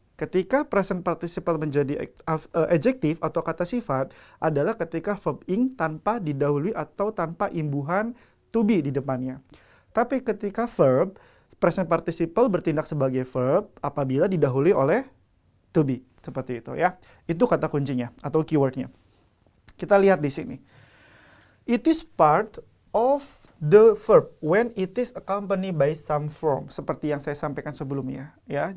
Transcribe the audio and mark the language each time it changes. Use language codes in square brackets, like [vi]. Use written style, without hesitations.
[id] Ketika present participle menjadi adjektif atau kata sifat adalah ketika verb ing tanpa didahului atau tanpa imbuhan to be di depannya. Tapi ketika verb, present participle bertindak sebagai verb apabila didahului oleh to be. Seperti itu ya. Itu kata kuncinya atau keywordnya. Kita lihat di sini. [en] It is part of the verb when it is accompanied by some form. [id] Seperti yang saya sampaikan sebelumnya ya.